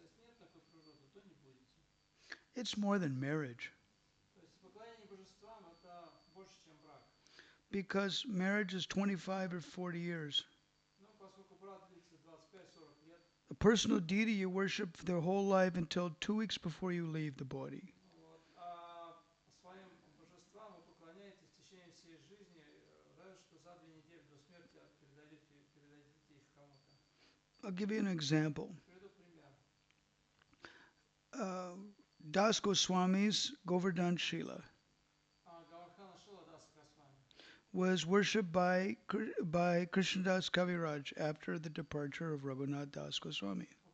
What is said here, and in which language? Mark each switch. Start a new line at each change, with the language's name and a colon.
Russian: Если нет такой природы, то не будете.
English: It's more than marriage.
Russian: То есть поклонение божествам это больше, чем брак.
English: Because marriage is 25 or 40 years.
Russian: Ну, поскольку брак длится 25-40 лет,
English: A personal deity you worship for their whole life until 2 weeks before you leave the body.
Russian: ну вот, а своим божествам вы поклоняетесь в течение всей жизни, разве что за 2 недели до смерти передадите их кому-то.
English: I'll give you an example.
Russian: Приведу пример.
English: Das Goswami's Govardhan Shila.
Russian: Гавардхана Шила Даса Госвами.
English: was worshipped by Krishnadas Kaviraj after the departure of Raghunath Das Goswami.